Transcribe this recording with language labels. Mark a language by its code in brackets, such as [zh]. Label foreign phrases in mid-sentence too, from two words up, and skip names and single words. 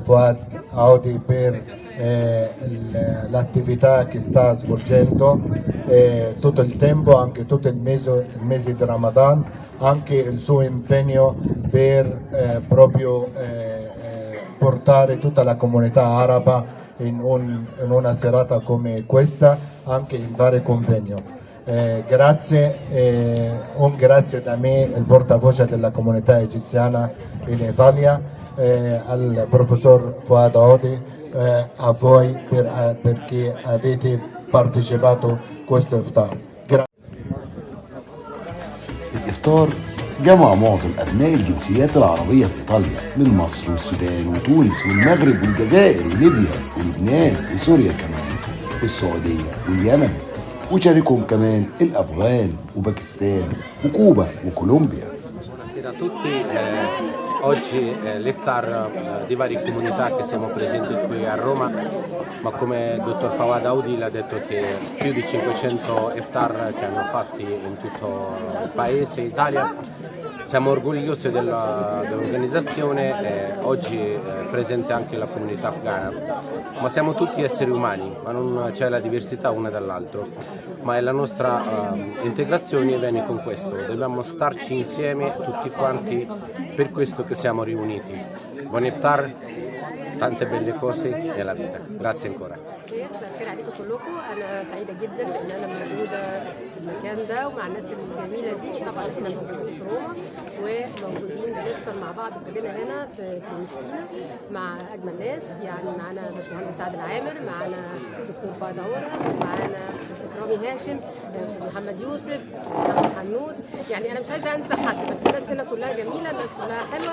[it] Fouad Audi per l'attività che sta svolgendo tutto il tempo, anche tutto il mese di Ramadan, anche il suo impegno per proprio portare tutta la comunità araba in una serata come questa, anche in vari convegni. Grazie, un grazie da me, il portavoce della comunità egiziana in Italia, al professor Fouad Audi, a voi perché avete partecipato a questo iftar. [ar] الإفطار جمع معظم أبناء الجنسيات العربية في إيطاليا من مصر والسودان وتونس والمغرب والجزائر وليبيا ولبنان وسوريا كمان والسعودية واليمن، وشاركهم كمان الأفغان وباكستان وكوبا وكولومبيا. [it] Buonasera a tutti, oggi l'iftar di varie comunità che siamo presenti qui a Roma, ma come il dottor Fouad Audi l'ha detto che più di 500 iftar che hanno fatti in tutto il paese, Italia. Siamo orgogliosi dell'organizzazione, oggi è presente anche la comunità afghana, ma siamo tutti esseri umani, ma non c'è la diversità una dall'altro, ma è la nostra integrazione viene con questo, dobbiamo starci insieme tutti quanti, per questo che siamo riuniti. Buon iftar, tante belle cose nella vita. Grazie ancora. [ar] مساء الخير عليكم كلكم، انا سعيده جدا ان انا موجوده في المكان ده ومع الناس الجميله دي. طبعا احنا موجودين في روما وموجودين بنفطر مع بعض كلنا هنا في فلسطين مع اجمل ناس، يعني معانا باشمهندس عادل عامر، معانا دكتور فؤاد عوره، معانا رامي هاشم، استاذ محمد يوسف، محمد حنود، يعني انا مش عايزه انسى حد، بس الناس هنا كلها جميله، الناس كلها حلوه.